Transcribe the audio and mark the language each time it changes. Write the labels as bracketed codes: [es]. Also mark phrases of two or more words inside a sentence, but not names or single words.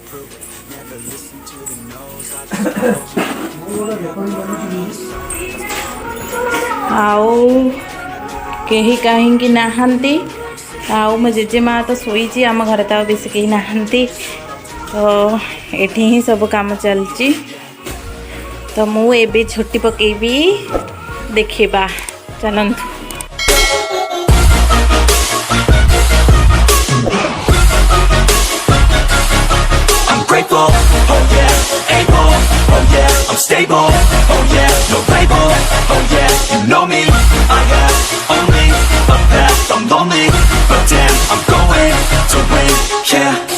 [or] ଆଉ କାହିଁ କାହିଁ ନାହାନ୍ତି। ଆଉ ମୋ ଜେଜେମା ତ ସୋଚି, ଆମ ଘର ତ ବେଶ କାହିଁ ନାହାନ୍ତି। ତ ଏଠି ହିଁ ସବୁ କାମ ଚଳୁଛି। ତ ମୁଁ ଏବେ ଝୋଟି ପକେଇବି ଦେଖିବା ଚାଲନ୍ତୁ। [en] Grateful, oh yeah, able, oh yeah, I'm stable, oh yeah, no label, oh yeah, you know me, I have only a path, I'm lonely, but damn, I'm going to win, yeah.